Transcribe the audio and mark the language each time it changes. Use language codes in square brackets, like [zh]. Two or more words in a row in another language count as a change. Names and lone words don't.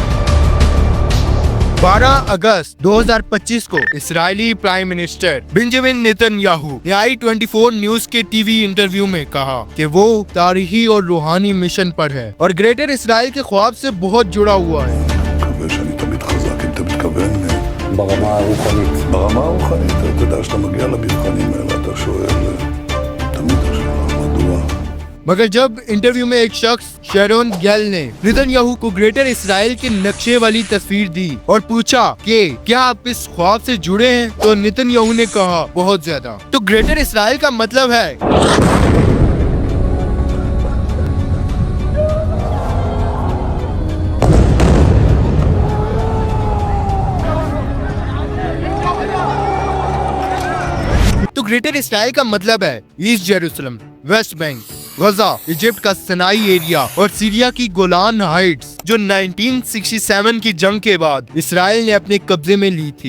[hi] 12 अगस्त 2025 को इजरायली [en] prime minister [hi] बेंजामिन नेतन्याहू ने i24 न्यूज के [en] TV interview [hi] में कहा कि वो तारीखी और रूहानी मिशन पर है और ग्रेटर इसराइल के ख्वाब से बहुत जुड़ा हुआ है। [he] שאני תמיד חזק, אם אתה מתכוון ברמה הרוחנית. ברמה הרוחנית, אתה יודע, שאתה מגיע למבחנים האלה, אתה שואל תמיד השאלה, מדוע? [hi] मगर जब इंटरव्यू में एक शख्स शेरोन गेल ने नेतन्याहू को ग्रेटर इसराइल के नक्शे वाली तस्वीर दी और पूछा कि क्या आप इस ख्वाब से जुड़े हैं, तो नेतन्याहू ने कहा बहुत ज्यादा। तो ग्रेटर इसराइल का मतलब है ग्रेटर इसराइल का मतलब है ईस्ट जेरूसलम, वेस्ट बैंक, गजा, इजिप्ट का सिनाई एरिया और सीरिया की गोलान हाइट्स जो 1967 की जंग के बाद इसराइल ने अपने कब्जे में ली थी।